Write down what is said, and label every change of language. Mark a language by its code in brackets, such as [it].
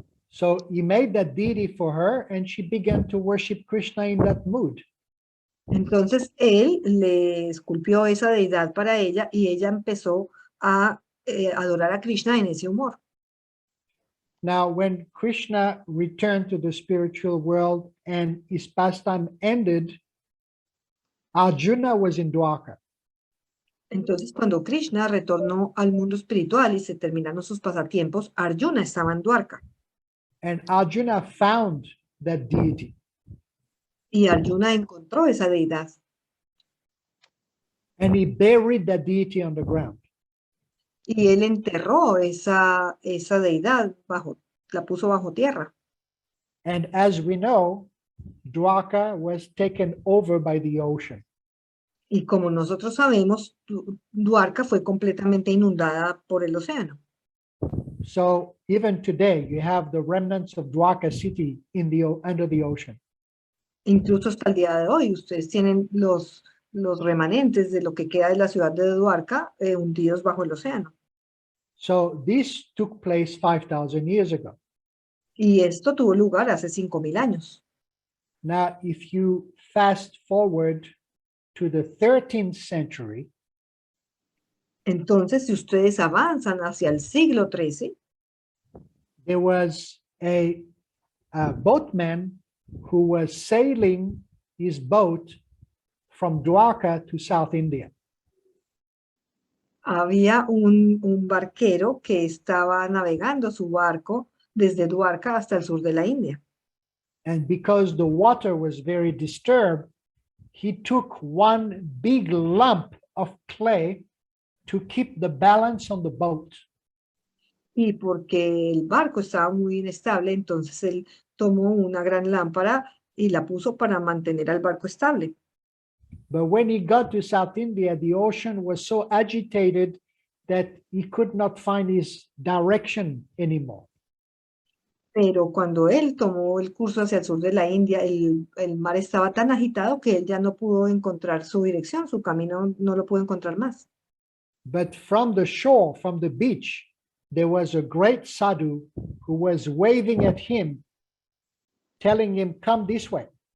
[en] So he made that deity for her and she began to worship Krishna in that mood. [es] Entonces él le esculpió esa deidad para ella y ella empezó a adorar a Krishna en ese humor. [en] Now, when Krishna returned to the spiritual world and his pastime ended, Arjuna was in Dwarka. [es] Entonces, cuando Krishna retornó al mundo espiritual y se terminaron sus pasatiempos, Arjuna estaba en Dwarka. [en] And Arjuna found that deity. [es] Y Arjuna encontró esa deidad. [en] And he buried that deity on the ground. [es] Y él enterró esa deidad, la puso bajo tierra. [en] And as we know, Dwarka was taken over by the ocean. [es] Y como nosotros sabemos, Dwarka fue completamente inundada por el océano. [en] So even today, you have the remnants of Dwarka city under the ocean. [es] Incluso hasta el día de hoy, ustedes tienen los remanentes de lo que queda de la ciudad de Dwarka hundidos bajo el océano. [en] So this took place 5,000 years ago. [es] Y esto tuvo lugar hace 5,000 años. [en] Now, if you fast forward to the 13th century, [es] entonces, si ustedes avanzan hacia el siglo XIII, [en] there was a boatman who was sailing his boat from Dwarka to South India. [es] Había un barquero que estaba navegando su barco desde Dwarka hasta el sur de la India. [en] And because the water was very disturbed, he took one big lump of clay to keep the balance on the boat. [es] Y porque el barco estaba muy inestable, entonces él tomó una gran lámpara y la puso para mantener al barco estable. [en] But when he got to South India, the ocean was so agitated that he could not find his direction anymore. [es] Pero cuando él tomó el curso hacia el sur de la India, el mar estaba tan agitado que él ya no pudo encontrar su dirección, su camino no lo pudo encontrar más. [en] But from the shore, from the beach, there was a great sadhu who was waving at him, telling him, come this way.